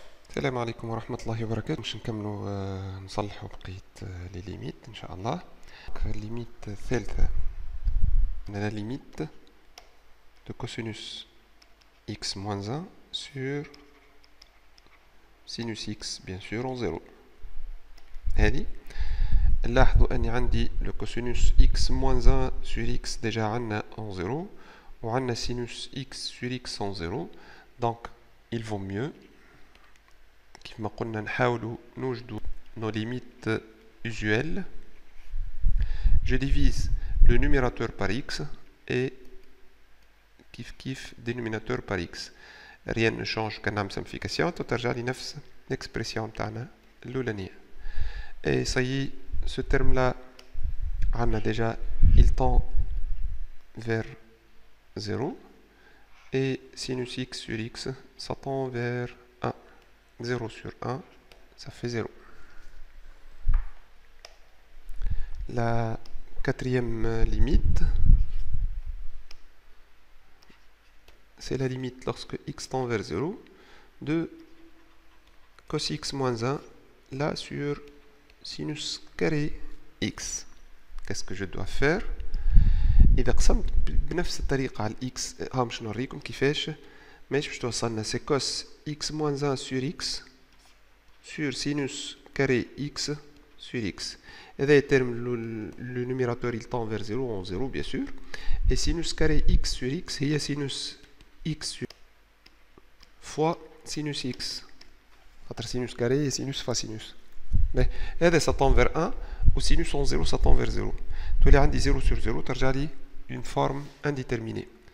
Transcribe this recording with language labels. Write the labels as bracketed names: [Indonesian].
[Arabic] السلام عليكم ورحمة الله وبركاته. باش نكملوا نصلحوا بقية لي ليميت ان شاء الله. الليميت الثالثة عندنا ليميت [French] de cosinus x moins 1 sur sinus x bien sûr en 0. [Arabic] هذه نلاحظوا اني عندي [French] le cosinus x moins 1 sur x déjà عندنا en 0 [Arabic] وعندنا [French] sinus x sur x en 0, donc il vaut mieux [Arabic] كيف ما قلنا نحاولوا نوجدوا [French] nos limites usuelles. Je divise le numérateur par x et [Arabic] كيف [French] dénominateur par x. Rien ne change [Arabic] كنعمل [French] simplification [Arabic] ترجع لي نفس [French] l'expression [Arabic] تاعنا الأولانية. [French] Et ça y est, ce terme là [Arabic] عندنا [French] déjà il tend vers 0 et sinus x sur x ça tend vers 1. 0 sur 1, ça fait 0. La quatrième limite, c'est la limite lorsque x tend vers 0 de cos x moins 1 là sur sinus carré x. Qu'est-ce que je dois faire? [Arabic] إذا قسمت بنفس الطريقة على الإكس باش نوريكم كيفاش ماشي باش توصلنا سي كوس x [French] moins 1 sur x [Arabic] sur sinus carré x sur x. هذا الترم [French] le numérateur il tend vers 0 en 0 bien sûr, et sinus carré x sur x هي sinus x sur fois sinus x [Arabic] خاطر [French] sinus carré هي sinus fois sinus. هذا ça tend vers 1 و sinus en 0 ça tend vers 0. [Arabic] تولي عندي [French] 0 sur 0 [Arabic] ترجع لي [French] une forme indéterminée.